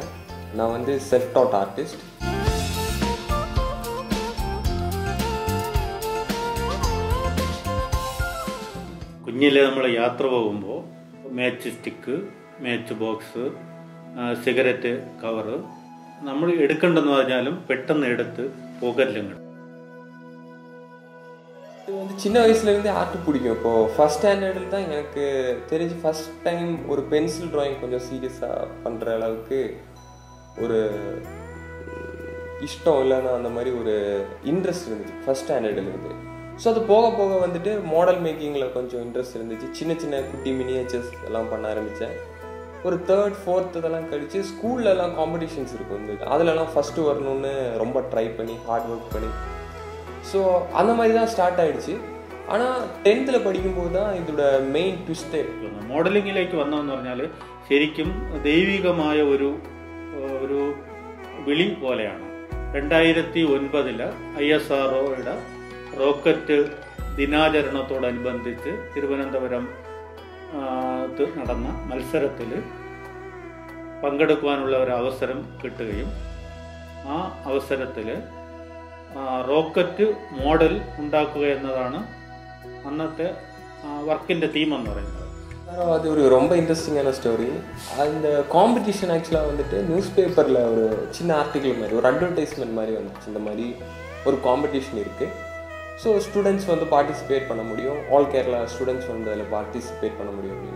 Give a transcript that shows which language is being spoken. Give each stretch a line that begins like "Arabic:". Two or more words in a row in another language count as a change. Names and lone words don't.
Tamil: நான் வந்து
English: self taught artist.
Malayalam: കുഞ്ഞിലെ നമ്മൾ യാത്ര പോകുമ്പോൾ
English: match stick, match box, cigarette cover
Malayalam: നമ്മൾ എടുക്കണ്ടെന്ന് പറഞ്ഞാലും പെട്ടെന്ന് എടുത്ത് പോക്കറ്റിലും.
Tamil: இது வந்து சின்ன வயசுலேருந்தே ஆர்ட் பிடிக்கும். இப்போது
English: first standard
Tamil: தான் எனக்கு தெரிஞ்சு
English: first time
Tamil: ஒரு
English: pencil drawing
Tamil: கொஞ்சம் சீரியஸாக பண்ணுற அளவுக்கு ஒரு இஷ்டம் இல்லைன்னா அந்த மாதிரி ஒரு இன்ட்ரெஸ்ட் இருந்துச்சு
English: first standard.
Tamil: ஸோ அது போக போக வந்துட்டு
English: model making
Tamil: கொஞ்சம் இன்ட்ரெஸ்ட் இருந்துச்சு. சின்ன சின்ன குட்டி மினியேச்சர்ஸ் எல்லாம் பண்ண ஆரம்பித்தேன். ஒரு 3rd 4th இதெல்லாம் கழித்து
English: school competitions
Tamil: இருக்கும், அதிலலாம் ஃபஸ்ட்டு வரணுன்னு ரொம்ப ட்ரை பண்ணி
English: hard work
Tamil: பண்ணி ஸோ அந்த மாதிரி தான் ஸ்டார்ட் ஆகிடுச்சு. ஆனால் 10th படிக்கும்போது தான் இதோட மெயின் ട്വിസ്റ്റ്.
Malayalam: മോഡലിങ്ങിലേക്ക് വന്നതെന്ന് പറഞ്ഞാൽ ശരിക്കും ദൈവികമായ ഒരു വിളി പോലെയാണ്. 2009 ISROയുടെ റോക്കറ്റ് ദിനാചരണത്തോടനുബന്ധിച്ച് തിരുവനന്തപുരം നടന്ന മത്സരത്തിൽ പങ്കെടുക്കുവാനുള്ള ഒരു അവസരം കിട്ടുകയും ആ അവസരത്തിൽ
English: rocket model
Malayalam: ഉണ്ടാക്കുക എന്നതാണ് അന്നത്തെ വർക്കിൻ്റെ തീം എന്ന് പറയുന്നത്.
Tamil: அது ஒரு ரொம்ப
English: interesting story.
Tamil: அந்த காம்படிஷன் ஆக்சுவலாக வந்துட்டு
English: news paper
Tamil: ஒரு சின்ன ஆர்டிக்கிள் மாதிரி, ஒரு அட்வர்டைஸ்மெண்ட் மாதிரி வந்துச்சு. இந்த மாதிரி ஒரு காம்படிஷன் இருக்குது, ஸோ ஸ்டூடெண்ட்ஸ் வந்து பார்ட்டிசிபேட் பண்ண முடியும்,
English: all Kerala students
Tamil: வந்து அதில் பார்ட்டிசிபேட் பண்ண முடியும் அப்படின்னு.